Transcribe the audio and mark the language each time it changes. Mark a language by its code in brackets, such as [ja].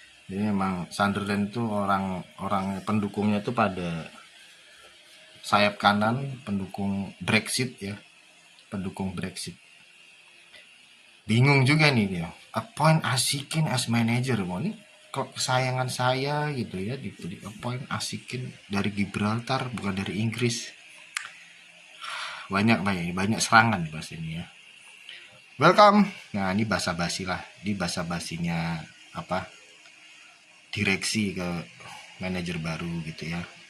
[id] Jadi memang Sunderland itu orang pendukungnya itu pada sayap kanan, pendukung Brexit ya. Pendukung Brexit. Bingung juga nih dia. [en] Appoint Asikin as manager. [id] Ini kesayangan saya gitu ya, di appoint Asikin dari Gibraltar, bukan dari Inggris. Banyak serangan bahasa ini ya. [en] Welcome. [id] Nah, ini basa-basi lah. Di basa-basinya direksi ke manajer baru gitu ya.